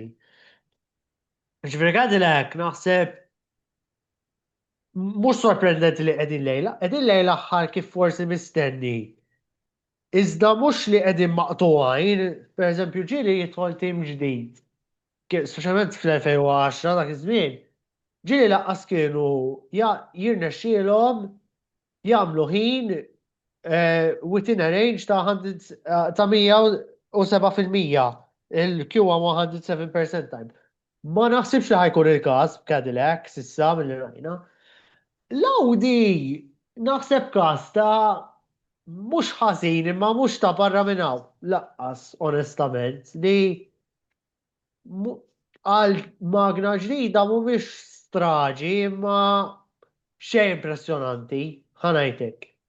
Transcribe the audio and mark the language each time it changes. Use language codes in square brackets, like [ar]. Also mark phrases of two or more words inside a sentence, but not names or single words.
[mt] Ġifieri Cadillac naħseb mhux sorprendenti li qegħdin lejla aħħar kif forsi mistenni. Iżda mhux li qegħdin maqtugħin, pereżempju ġieli jidħol tim ġdid. Speċjalment fl-2010 dak iż-żmien, ġieli laqqas kienu jirnexxielhom jagħmlu ħin [en] within a range [mt] ta' 107%, il-Q1 107% time. Ma naħsibx li ħajkun il-każ b'Cadillac s'issa milli rajna. L-Audi naħseb każ ta' mhux ħażin imma mhux ta' barra minn hawn laqqas onestament li għal magna ġdida mhumiex straġi imma xejn impressjonanti, ħanajtek.